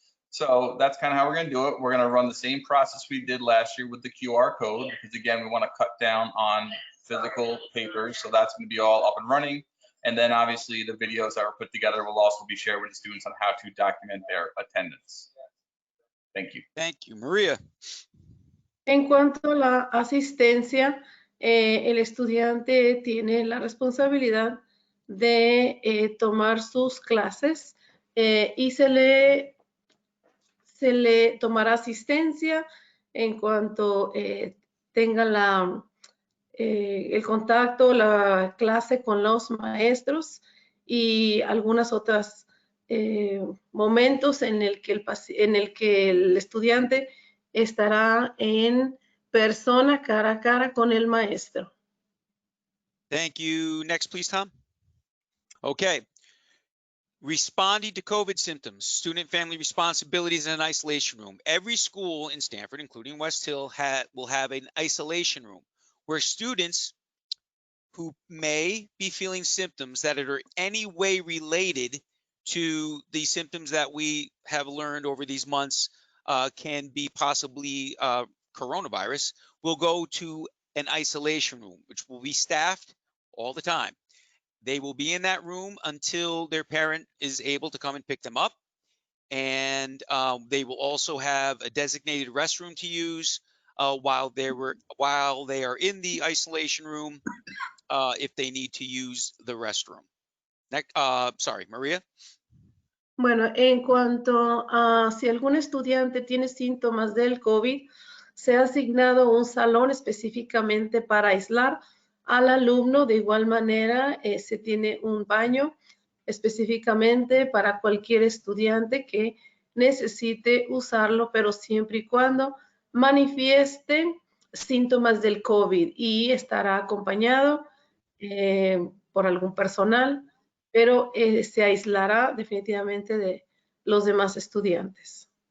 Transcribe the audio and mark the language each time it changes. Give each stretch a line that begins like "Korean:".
English: So that's kind of how we're going to do it. We're going to run the same process we did last year with the QR code, because again, we want to cut down on physical papers. So that's going to be all up and running. And then obviously the videos that were put together will also be shared with the students on how to document their attendance. Thank you. Thank you. Maria.
Spanish: En cuanto a la asistencia, el estudiante tiene la responsabilidad de tomar sus clases y se le tomará asistencia en cuanto tenga el contacto, la clase con los maestros y algunas otras momentos en el que el estudiante estará en persona, cara a cara con el maestro.
English: Thank you. Next, please, Tom. Okay. Responding to COVID symptoms, student family responsibilities in an isolation room. Every school in Stanford, including Westhill, will have an isolation room where students who may be feeling symptoms that are any way related to the symptoms that we have learned over these months can be possibly coronavirus, will go to an isolation room, which will be staffed all the time. They will be in that room until their parent is able to come and pick them up. And they will also have a designated restroom to use while they are in the isolation room if they need to use the restroom. Next, sorry, Maria.
Spanish: Bueno, en cuanto a si algún estudiante tiene síntomas del COVID, se ha asignado un salón específicamente para aislar al alumno. De igual manera, se tiene un baño específicamente para cualquier estudiante que necesite usarlo, pero siempre y cuando manifieste síntomas del COVID y estará acompañado por algún personal, pero se aislará definitivamente de los demás estudiantes.